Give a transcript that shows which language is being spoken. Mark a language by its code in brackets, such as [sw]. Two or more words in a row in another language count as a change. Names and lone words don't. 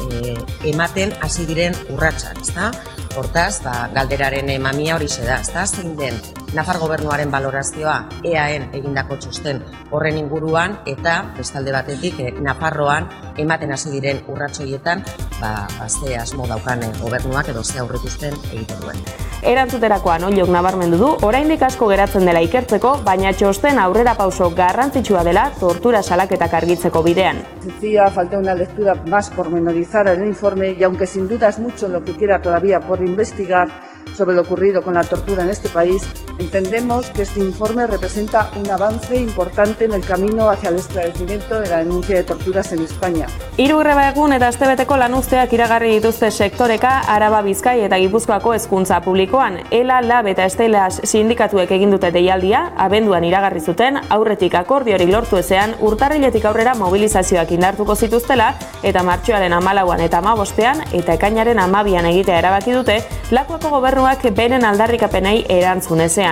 [eu] ematen hasi diren urratsak, Hortaz, galderaren mamia hori da, zein den Nafar gobernuaren balorazioa EAen egindako txosten horren inguruan, eta bestalde batetik Nafarroan ematen hasi diren urratsoietan ze asmo daukan gobernuak edo ze aurreikusten egiten duen. Erantzuterakoan Ollok nabarmendu du, oraindik asko geratzen dela ikertzeko, baina txosten aurrera pauso garrantzitsua dela tortura salaketak argitzeko bidean. [es] Hacía falta una lectura más pormenorizada del informe y aunque sin duda es mucho lo que queda todavía por investigar sobre lo ocurrido con la tortura en este país, entendemos que este informe representa un avance importante en el camino hacia el esclarecimiento de la denuncia de torturas en España. [eu] 3 greba egun eta astebeteko lanuzteak iragarri dituzte sektoreka Araba, Bizkai eta Gipuzkoako hezkuntza publikoan. ELA, LAB eta Estelas sindikatuek egin dute deialdia, abenduan iragarri zuten, aurretik akordiorik lortu ezean, urtarriletik aurrera mobilizazioak indartuko zituztela, eta martxoaren 14an eta 15an eta ekainaren 12an egitea erabaki dute, Lakuako gobernuak beren aldarrikapenei erantzun ezean.